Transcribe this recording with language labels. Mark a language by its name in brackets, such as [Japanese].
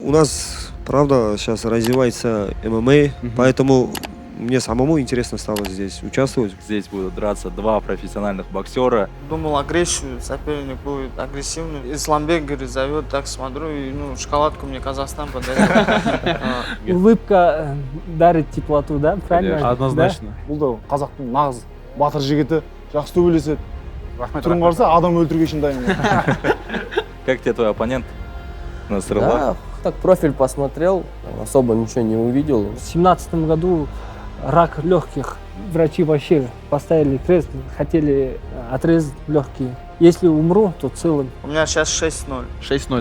[Russian] у нас, правда, сейчас развивается ММА, поэтому мне самому интересно стало здесь участвовать. Здесь будут драться два профессиональных боксера. Думал агрессию, соперник будет агрессивный. Исламбек, говорит, зовет, так смотрю, и шоколадку мне Казахстан подарил. Улыбка дарит теплоту, да? Правильно? Однозначно. [Kazakh] Бұл да қазақтың нағыз батыр жігіті, жақсы төбелеседі. Түрін қараса адам өлтіруге үшін дайын. [Russian] Как тебе твой оппонент? Насралла? Да, так профиль посмотрел, особо ничего не увидел. В 2017 году рак легких. Врачи вообще поставили крест, хотели отрезать легкие. Если умру, то целым. У меня сейчас 6-0. 6-0,